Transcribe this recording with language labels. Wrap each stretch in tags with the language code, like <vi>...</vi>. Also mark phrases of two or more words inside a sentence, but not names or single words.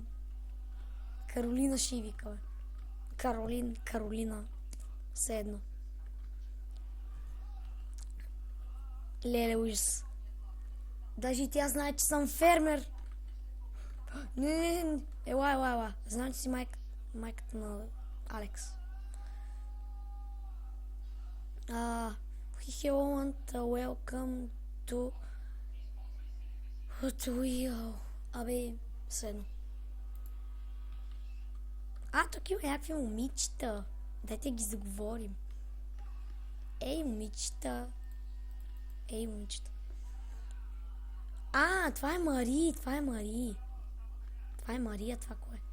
<bg>Каролина ще вика, бе. Каролина. Все едно. Леле, ужас. Даже и тя знае, че съм фермер. Не. Ела. Знам, че си майката на Алекс.</bg> <en>He want welcome to you.</en> <bg>Абе, седно. Тук има някакви момичета. Дайте ги заговорим. Ей, момичета. Това е Мари, това е Мария, това кое е?</bg>